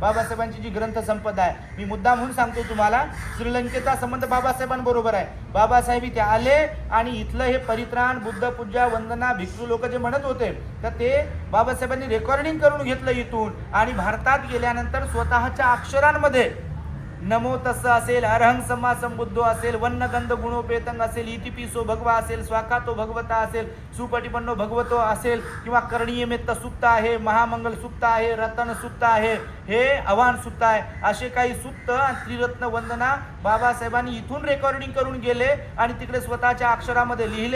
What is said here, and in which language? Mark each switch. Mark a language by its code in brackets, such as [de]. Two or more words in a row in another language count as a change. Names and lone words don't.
[mr] बाबासाहेबांची जी ग्रंथसंपदा आहे, मी मुद्दा म्हणून सांगतो तुम्हाला, श्रीलंकेचा संबंध बाबासाहेबांबरोबर आहे. बाबासाहेब इथे आले आणि इथलं हे परित्राण, बुद्ध पूजा, वंदना, भिक्षू लोक जे म्हणत होते तर ते बाबासाहेबांनी रेकॉर्डिंग करून घेतलं इथून. आणि भारतात गेल्यानंतर स्वतःच्या अक्षरांमध्ये [pi] नमो तस्स [mr] असेल, [pi] अरहं सम्मा संबुद्धो [mr] असेल, [pi] वन्नगंध गुणोपेतंग [mr] असेल, [pi] इतिपिसो भगवा [mr] असेल, [pi] स्वाकातो भगवता [mr] असेल, [pi] सुपटिपन्नो भगवतो [mr] असेल, किंवा करणीय मेत्त सुत्त आहे, महामंगल सुत्त आहे, रतन सुत्त आहे, हे आव्हान सुत्त आहे, असे काही सुत्त त्रिरत्न वंदना बाबासाहेबांनी इथून रेकॉर्डिंग करून गेले आणि तिकडे स्वतःच्या अक्षरामध्ये लिहिले.